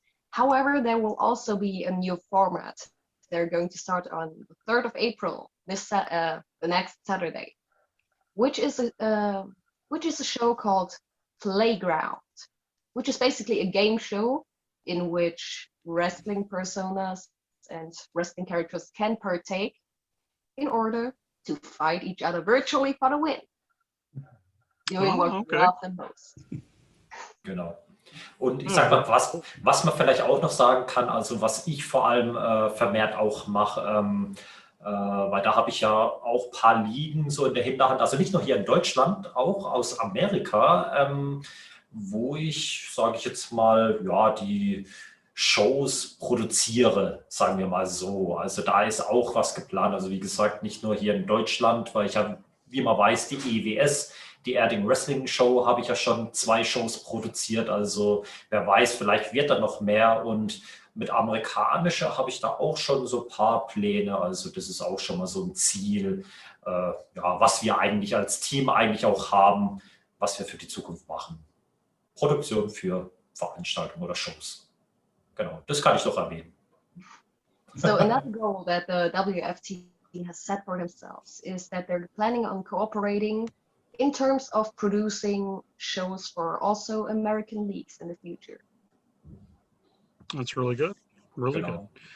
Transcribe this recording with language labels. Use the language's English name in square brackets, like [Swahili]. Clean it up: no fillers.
[English] However, there will also be a new format. They're going to start on the 3rd of April, the next Saturday, which is a show called Playground, which is basically a game show in which wrestling personas and wrestling characters can partake in order to fight each other virtually for the win. Doing what we love the most. [German] Genau. Und ich sage mal, was man vielleicht auch noch sagen kann, also was ich vor allem vermehrt auch mache, weil da habe ich ja auch ein paar Ligen so in der Hinterhand, also nicht nur hier in Deutschland, auch aus Amerika, wo ich, sage ich jetzt mal, ja, die Shows produziere, sagen wir mal so. Also da ist auch was geplant. Also wie gesagt, nicht nur hier in Deutschland, weil ich habe, wie man weiß, die EWS, die Erding Wrestling Show habe ich ja schon 2 Shows produziert. Also wer weiß, vielleicht wird da noch mehr. Und mit amerikanischer habe ich da auch schon so ein paar Pläne. Also das ist auch schon mal so ein Ziel, ja, was wir eigentlich als Team eigentlich auch haben, was wir für die Zukunft machen. Produktion für Veranstaltungen oder Shows. Genau, das kann ich doch erwähnen. [English] So another goal that the WFT has set for themselves is that they're planning on cooperating in terms of producing shows for also American leagues in the future. That's really good. Really [German] Genau.